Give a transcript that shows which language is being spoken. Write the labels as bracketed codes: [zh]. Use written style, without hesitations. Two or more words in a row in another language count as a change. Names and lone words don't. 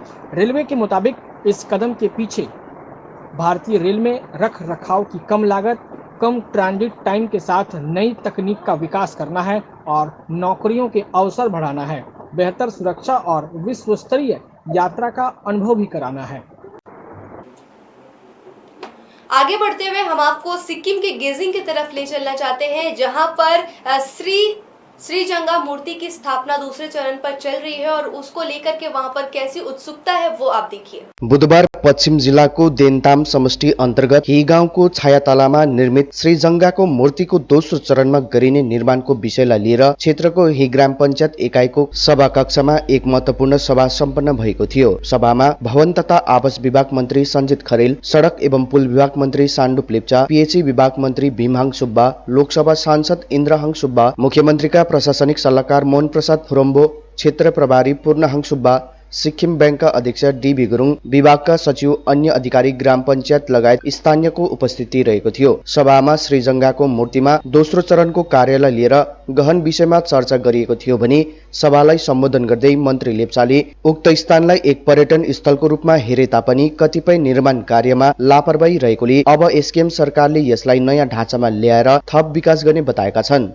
[hi] रेलवे के मुताबिक इस कदम के पीछे भारतीय रेल में रख रखाव की कम लागत, कम ट्रांजिट टाइम के साथ नई तकनीक का विकास करना है और नौकरियों के अवसर बढ़ाना है, बेहतर सुरक्षा और विश्व स्तरीय यात्रा का अनुभव भी कराना है। आगे बढ़ते हुए हम आपको सिक्किम के गेजिंग की तरफ ले चलना चाहते हैं, जहां पर श्रीजंगा मूर्ति की स्थापना दूसरे चरण पर चल रही है और उसको लेकर के वहां पर कैसी उत्सुकता है वो आप देखिए। [ne] बुधबार पश्चिम जिल्लाको देन्ताम समष्टि अन्तर्गत ही गाउँको छायातलामा निर्मित श्रीजंगाको मूर्तिको दोस्रो चरणमा गरिने निर्माणको विषयलाई लिएर क्षेत्रको ही ग्राम पञ्चायत एकाइको सभा कक्षमा एक महत्वपूर्ण सभा सम्पन्न भएको थियो। सभामा भवन तथा आवास विभाग मन्त्री सञ्जित खरेल, सडक एवं पुल विभाग मन्त्री साण्डुप लेप्चा, PHE विभाग मन्त्री भीमहाङ सुब्बा, लोकसभा सांसद इन्द्रहाङ सुब्बा, मुख्यमन्त्रीका प्रशासनिक सल्लाहकार मोहन प्रसाद फुरम्बो, क्षेत्र प्रभारी पूर्णहाङ सुब्बा, सिक्किम बैंकका अध्यक्ष डीबी गुरुङ, विभागका सचिव, अन्य अधिकारी, ग्राम पञ्चायत लगायत स्थानीयको उपस्थिति रहेको थियो। सभामा श्रीजंगाको मूर्तिमा दोस्रो चरणको कार्यलाई लिएर गहन विषयमा चर्चा गरिएको थियो भने सभालाई सम्बोधन गर्दै मन्त्री लेप्चाले उक्त स्थानलाई एक पर्यटन स्थलको रूपमा हेरे तापनि कतिपय निर्माण कार्यमा लापरवाही रहेकोले अब एसकेएम सरकारले यसलाई नयाँ ढाँचामा ल्याएर थप विकास गर्ने बताएका छन्।